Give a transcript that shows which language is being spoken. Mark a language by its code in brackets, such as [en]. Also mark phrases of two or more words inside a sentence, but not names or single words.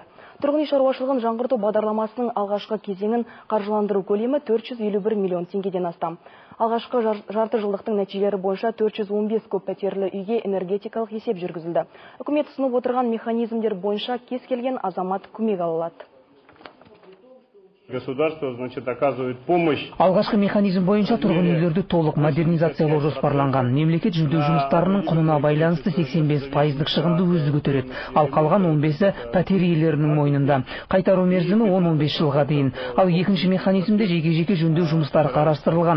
[kk] Тұрғын үй шаруашылығын жаңғырту бағдарламасының алғашқы кезеңін қаржыландыру көлемі 451 миллион теңгеден астам. Алғашқы жарты жылдықтың нәтижелері бойынша 415 көп пәтерлі үйге энергетикалық есеп жүргізілді. Үкімет ұсынып отырған механизмдер бойынша кез келген азамат көмек ала алады. [ru] Государство, оказывает помощь. [kk] Алғашқы механизм бойынша тұрғын үйлерді толық модернизациялау жоспарланған. Мемлекет жөндеу жұмыстарының құнына байланысты 85%-лық шығынды өзі көтереді, ал қалған 15-і пәтер иелерінің мойнында. Қайтару мерзімі 10-15 жылға дейін. Ал екінші механизмде жеке-жеке жөндеу жұмыстары қарастырылған.